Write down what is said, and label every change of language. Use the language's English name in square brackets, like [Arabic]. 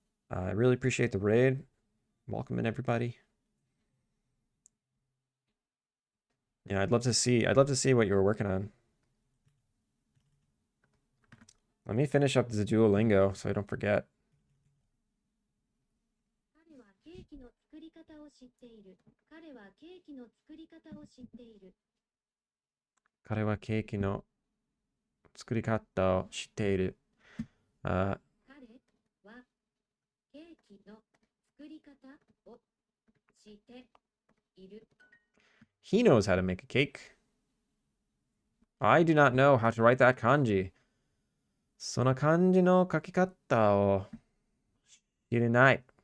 [English] I really appreciate the raid. Welcome in, everybody. Yeah, I'd love to see what you were working on. Let me finish up the Duolingo so I don't forget. [Japanese] 彼はケーキの作り方を知っている。彼はケーキの作り方を知っている。彼はケーキの作り方を知っている。彼はケーキの作り方を知っている。 [English] He knows how to make a cake. I do not know how to write that kanji. [Japanese] その漢字の書き方を知れない。